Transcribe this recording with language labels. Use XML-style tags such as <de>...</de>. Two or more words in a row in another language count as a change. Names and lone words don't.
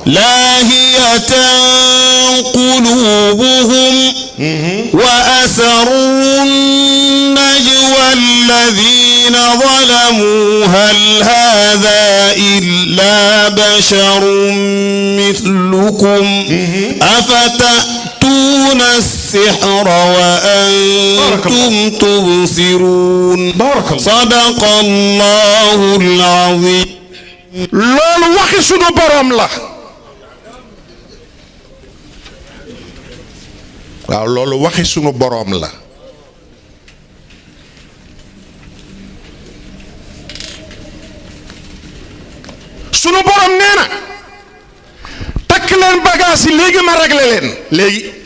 <ar>لاهية قلوبهم وأسروا النجوى الذين ظلموا هل هذا إلا بشر مثلكم أفتأتون السحر وأنتم تبصرون صدق الله العظيم</ar> <wo>loolu waxi sunu borom la waaw loolu waxi sunu borom la sunu borom nee na takk leen bagage yi léegi ma réglé leen léegi</wo>